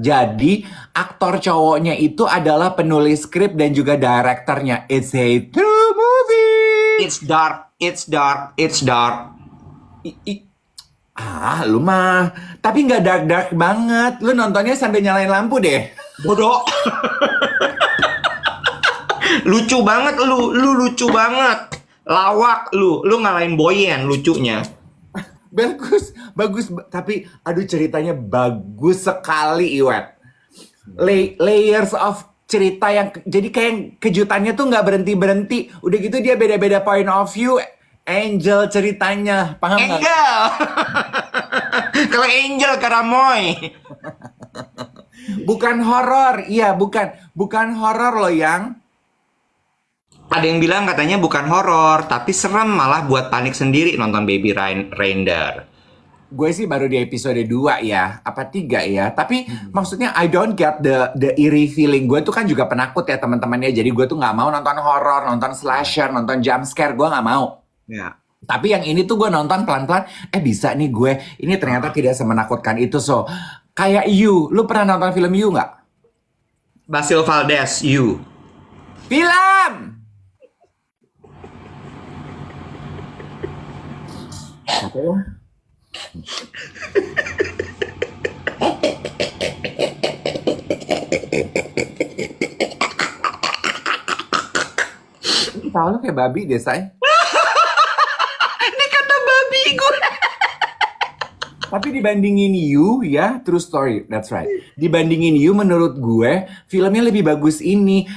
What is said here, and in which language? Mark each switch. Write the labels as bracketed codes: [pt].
[id] Jadi aktor cowoknya itu adalah penulis skrip dan juga direkturnya. [en] It's a true movie. It's dark, it's dark, it's dark. [id] Lu mah. Tapi nggak dark-dark banget. Lu nontonnya sambil nyalain lampu deh. Bodoh. Lucu banget lu lucu banget. Lawak lu ngalahin Boyen lucunya. Bagus. Tapi, aduh ceritanya bagus sekali, Iwet. [en] Layers of [id] cerita yang, jadi kayak kejutannya tuh nggak berhenti-berhenti. Udah gitu dia beda-beda [en] point of view. [id] Angel ceritanya, paham nggak? Angel. Kalau Angel Karamoy. Bukan horor, iya bukan horor loh yang. Ada yang bilang katanya bukan horor, tapi serem malah buat panik sendiri nonton Baby Reindeer. Gue sih baru di episode 2 ya, apa 3 ya. Tapi maksudnya [en] I don't get the eerie feeling. [id] Gue tuh kan juga penakut ya teman-temannya. Jadi gue tuh nggak mau nonton horor, nonton slasher, nonton jump scare. Gue nggak mau. Ya. Tapi yang ini tuh gue nonton pelan-pelan. Bisa nih gue. Ini ternyata tidak semenakutkan itu. [en] So, [id] kayak You. Lu pernah nonton film You nggak? Basil Valdez, You. Film! Apa ya? Tahu lu kayak babi deh, say. Ini kata babi gue. Tapi dibandingin You ya, [en] true story, that's right. [id] Dibandingin You menurut gue, filmnya lebih bagus ini.